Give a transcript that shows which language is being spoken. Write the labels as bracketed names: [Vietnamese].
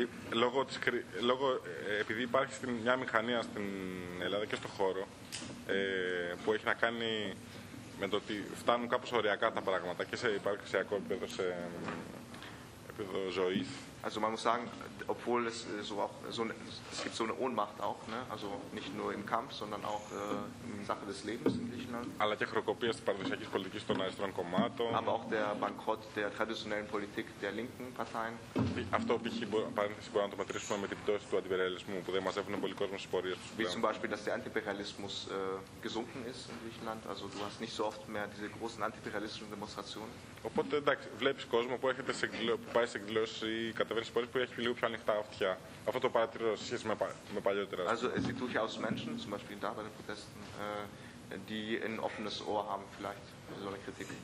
[Greek] Λόγω της, λόγω, επειδή υπάρχει μια μηχανία στην Ελλάδα και στον χώρο που έχει να κάνει με το ότι φτάνουν κάπως οριακά τα πράγματα και σε υπαρξιακό επίπεδο, σε επίπεδο ζωής. [German] Also man muss sagen, obwohl es so auch so ne, es gibt so eine Ohnmacht auch, ne? Also nicht nur im Kampf, sondern auch in Sache des Lebens in Griechenland. [Greek] Αλλά και χρεοκοπία της παραδοσιακής πολιτικής των αριστερών κομμάτων. [German] Aber auch der Bankrott der traditionellen Politik der linken Parteien. [Greek] Αυτό π.χ. μπορεί να το μετρήσουμε με την πτώση του αντιπεριαλισμού που δεν μαζεύουν πολύ κόσμο στις πορείες τους. [German] Wie zum Beispiel, dass der Antiperialismus gesunken ist in Griechenland. Also du hast nicht so oft mehr diese großen antiperialistischen Demonstrationen. [Greek] Οπότε εντάξει, βλέπεις κόσμο που έρχεται σε, που πάει σε εκδηλώσεις καταβαίνει πολύ που έχει λίγο πιο ανοιχτά αυτιά. Αυτό το παρατηρώ σε σχέση με παλιότερα. [German] Also, es sind durchaus Menschen, zum Beispiel da bei den Protesten, die ein offenes Ohr haben, vielleicht, für so eine Kritik.